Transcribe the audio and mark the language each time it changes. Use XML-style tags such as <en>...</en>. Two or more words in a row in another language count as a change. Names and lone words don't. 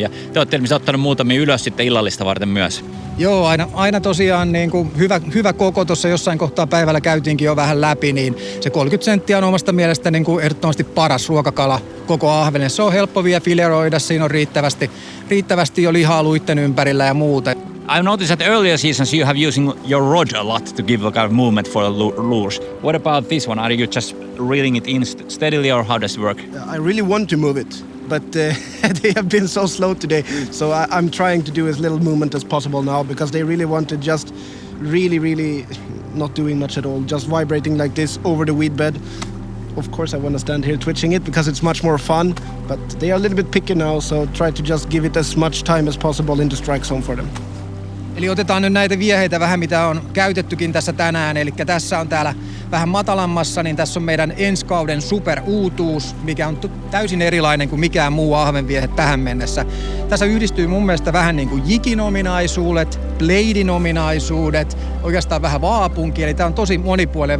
<fi>Ja te olette ilmeisesti ottanut muutamia ylös sitten illallista varten myös. Joo, aina tosiaan niin kuin hyvä koko. Tuossa jossain kohtaa päivällä käytiinkin jo vähän läpi, niin se 30 senttiä on omasta mielestä niin kuin ehdottomasti paras ruokakala koko ahvenen. Se on helppo vielä fileroida, siinä on riittävästi jo lihaa luitten ympärillä ja muuta.</fi> <en>I've noticed that earlier seasons you have using your rod a lot to give a kind of movement for the lures. What about this one? Are you just reeling it in steadily or how does it work? I really want to move it, but they have been so slow today. So I'm trying to do as little movement as possible now because they really want to just really not doing much at all, just vibrating like this over the weed bed. Of course I want to stand here twitching it because it's much more fun, but they are a little bit picky now, so try to just give it as much time as possible in the strike zone for them.</en> <fi>Eli otetaan nyt näitä vieheitä vähän, mitä on käytettykin tässä tänään. Eli tässä on täällä vähän matalammassa, niin tässä on meidän ensi kauden superuutuus, mikä on täysin erilainen kuin mikään muu ahvenviehe tähän mennessä. Tässä yhdistyy mun mielestä vähän niin kuin jikin ominaisuudet, bladein ominaisuudet, oikeastaan vähän vaapunki, eli tää on tosi monipuolinen.</fi>